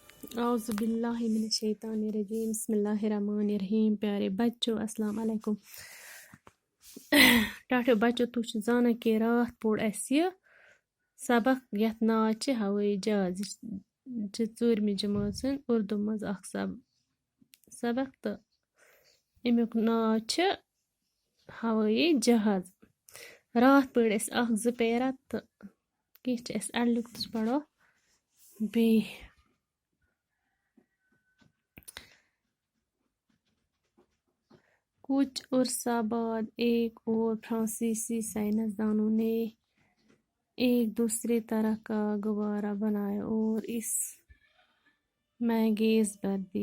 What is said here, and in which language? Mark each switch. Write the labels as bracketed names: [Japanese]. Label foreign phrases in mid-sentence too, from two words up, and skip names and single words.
[Arabic] اعوذ باللہ من الشیطان الرجیم بسم اللہ الرحمن الرحیم. [Urdu] پیارے بچوں [Arabic] السلام علیکم. [Kashmiri] ٹاٹھو بچو تُہۍ چھِو زانان کہِ راتھ پوٚر اَسہِ یہِ سبق یَتھ ناو چھِ ہوٲیی جہاز. یہِ چھِ ژوٗرمہِ جمٲژ ہٕنٛدۍ اُردو منٛز اکھ سبق تہٕ اَمیُک ناو چھِ ہوٲیی جہاز. راتھ پٔرۍ اَسہِ اکھ زٕ پیرا تہٕ کینٛہہ چھِ اَسہِ اَڑلیُک تہٕ پَرو بیٚیہِ. [Urdu] کچھ عرصہ بعد ایک اور فرانسیسی سائنسدانوں نے ایک دوسرے طرح کا غبارہ بنایا اور اس میں گیس بھر دی.